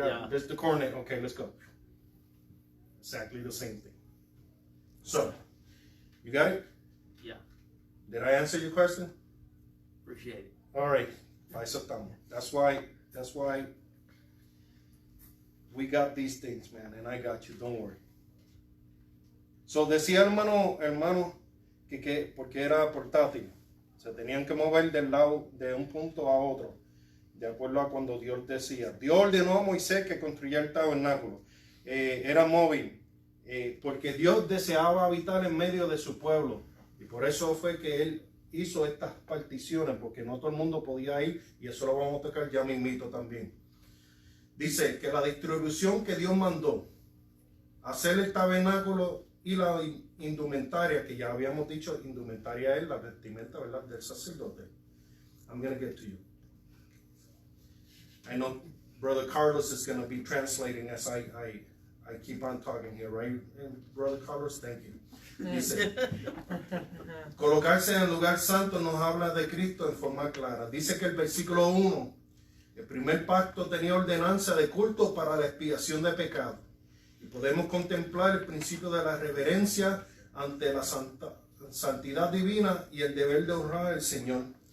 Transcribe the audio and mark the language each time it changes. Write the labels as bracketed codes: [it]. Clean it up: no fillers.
[en] This is the coordinate. Okay, let's go. Exactly the same thing. So, you got it? Yeah. Did I answer your question? Appreciate it. All right. That's why we got these things, man, and I got you. Don't worry. [es] So decía hermano que porque era portátil, se tenían que mover del lado de un punto a otro, de acuerdo a cuando Dios decía. Dios ordenó a Moisés que construyera el tabernáculo. Era móvil, porque Dios deseaba habitar en medio de su pueblo, y por eso fue que él hizo estas particiones, porque no todo el mundo podía ir, y eso lo vamos a tocar ya mismito también. Dice que la distribución que Dios mandó, hacer el tabernáculo y la indumentaria, que ya habíamos dicho, indumentaria es la vestimenta, ¿verdad?, del sacerdote. [en] I'm going to get to you. I know Brother Carlos is going to be translating as I keep on talking here, right? And Brother Carlos, thank you. [es] Dice, colocarse en el lugar santo nos habla de Cristo en forma clara. Dice que el versículo 1, el primer pacto tenía ordenanza de culto para la expiación de pecado. Y podemos contemplar el principio de la reverencia ante la santidad divina y el deber de honrar al Señor.